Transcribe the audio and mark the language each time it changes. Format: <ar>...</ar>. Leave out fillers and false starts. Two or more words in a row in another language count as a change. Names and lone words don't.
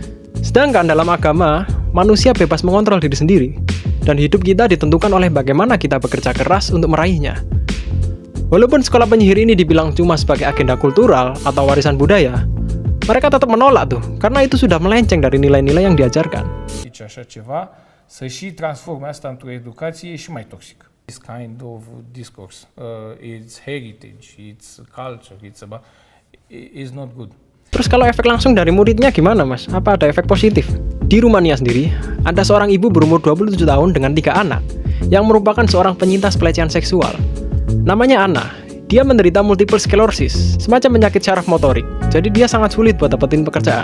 <id>Sedangkan dalam agama, manusia bebas mengontrol diri sendiri, dan hidup kita ditentukan oleh bagaimana kita bekerja keras untuk meraihnya. Walaupun sekolah penyihir ini dibilang cuma sebagai agenda kultural atau warisan budaya, mereka tetap menolak tuh, karena itu sudah melenceng dari nilai-nilai yang diajarkan.</id> <ro>Deci așa ceva, să și transforme asta într-o educație e și mai toxică.</ro> <en>This kind of discourse, it's heritage, it's culture, it's not good.</en> <id>Terus kalau efek langsung dari muridnya gimana mas? Apa ada efek positif? Di Rumania sendiri, ada seorang ibu berumur 27 tahun dengan 3 anak, yang merupakan seorang penyintas pelecehan seksual. Namanya Anna. Dia menderita</id> <en>multiple sclerosis,</en> <id>semacam penyakit syaraf motorik, jadi dia sangat sulit buat dapetin pekerjaan.</id>